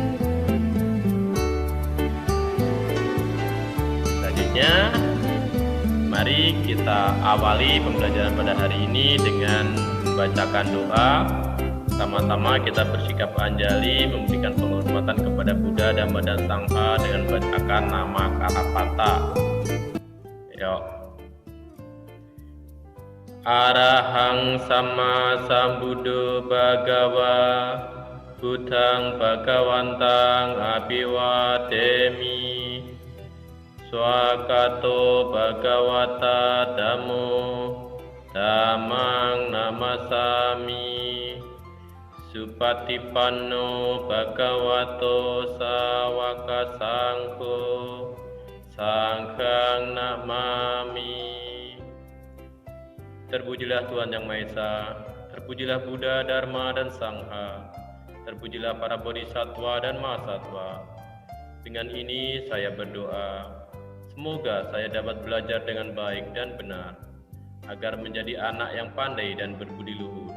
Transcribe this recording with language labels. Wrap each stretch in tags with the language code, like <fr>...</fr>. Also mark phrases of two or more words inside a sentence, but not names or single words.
<id>Selanjutnya, mari kita awali pembelajaran pada hari ini dengan membacakan doa. Sama-sama kita bersikap anjali memberikan penghormatan kepada Buddha, Dhamma, dan Sangha dengan membacakan nama Karapata. Yuk.</id> <pi>Arahang Sama Sambuddho Bhagawa Buddhang Bhagawantang Abhiwademi Swakato Bhagawata Dhammo Dhammang Namasami Supatipanno Bhagavato Sawaka Sangho Sanghang Namami.</pi> <id>Terpujilah Tuhan Yang Maha Esa, terpujilah Buddha, Dharma, dan Sangha, terpujilah para bodhisattva dan mahasatwa. Dengan ini saya berdoa, semoga saya dapat belajar dengan baik dan benar, agar menjadi anak yang pandai dan berbudi luhur.</id>